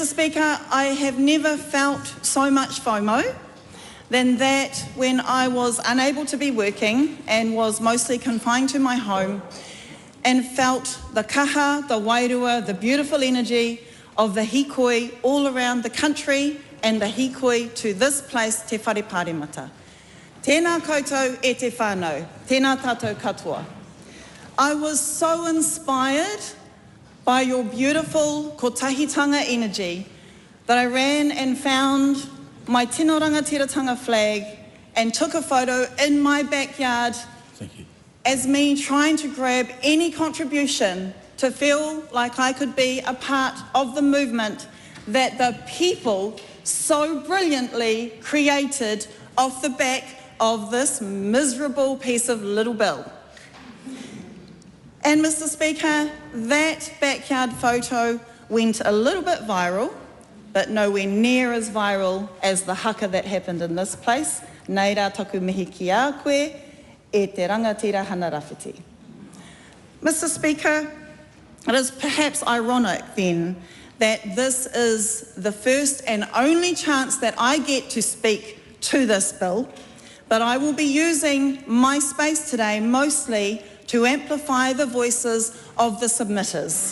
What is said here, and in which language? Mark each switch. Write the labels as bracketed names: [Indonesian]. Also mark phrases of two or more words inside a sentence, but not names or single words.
[English] Speaker, I have never felt so much FOMO than that when I was unable to be working and was mostly confined to my home and felt the kaha, the wairua, the beautiful energy of the hikoi all around the country and the hikoi to this place, Te Whare Pāremata. [Māori] Tēnā koutou e te whānau, tēnā tātou katoa. [English] I was so inspired by your beautiful kotahitanga energy that I ran and found my [Māori] tino rangatiratanga [English] flag and took a photo in my backyard as me trying to grab any contribution to feel like I could be a part of the movement that the people so brilliantly created off the back of this miserable piece of little bill. And Mr. Speaker, that backyard photo went a little bit viral, but nowhere near as viral as the haka that happened in this place. [Māori] Nei rā taku mihi ki a koe, e te rangatira hana rāwhiti. [English] Mr. Speaker, it is perhaps ironic then that this is the first and only chance that I get to speak to this bill, but I will be using my space today mostly to amplify the voices of the submitters.